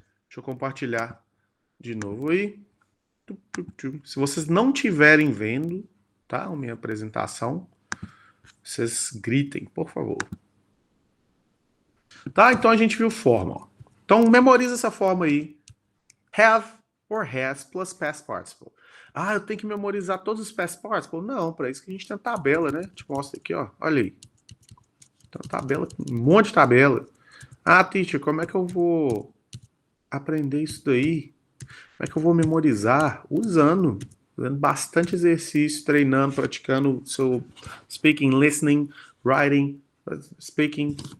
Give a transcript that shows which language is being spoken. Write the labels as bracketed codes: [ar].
[pt] Deixa eu compartilhar de novo aí. Se vocês não estiverem vendo, tá? A minha apresentação, vocês gritem, por favor. Tá? Então a gente viu forma. Ó. Então memoriza essa forma aí. [en] Have or has plus past participle. [pt] Ah, eu tenho que memorizar todos os past participle? Não, para isso que a gente tem a tabela, né? Te mostro aqui, ó. Olha aí. Então, tabela, um monte de tabela. Ah, teacher, como é que eu vou aprender isso daí? Como é que eu vou memorizar? Usando bastante exercício, treinando, praticando seu speaking, listening, writing, speaking.